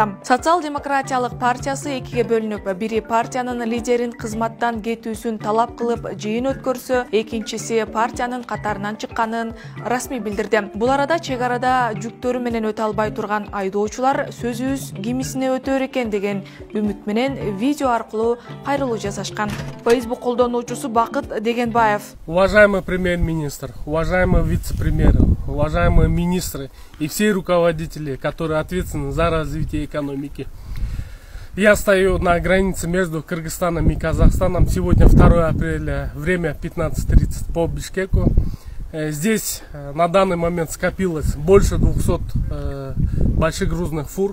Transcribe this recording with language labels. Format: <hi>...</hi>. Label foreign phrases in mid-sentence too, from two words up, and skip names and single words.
<ky>Социал-демократиялык партиясы экиге бөлүнүп, бири партиянын лидерин кызматтан кетүүсүн талап кылып жыйын өткөрсө, экинчиси партиянын катарынан чыкканын расмий билдирди. Бул арада чек арада жүктөрү менен өтө албай турган айдоочулар сөзүбүз кимисине өтөр экен деген үмүт менен видео аркылуу кайрылуу жасашкан. Facebook колдонуучусу Бакыт Дегенбаев:</ky> <ru>уважаемый премьер-министр, уважаемые вице-премьеры, уважаемые министры и все руководители, которые ответственны за развитие экономики. Я стою на границе между Кыргызстаном и Казахстаном. Сегодня 2 апреля, время 15:30 по Бишкеку. Здесь на данный момент скопилось больше 200 больших грузных фур.</ru>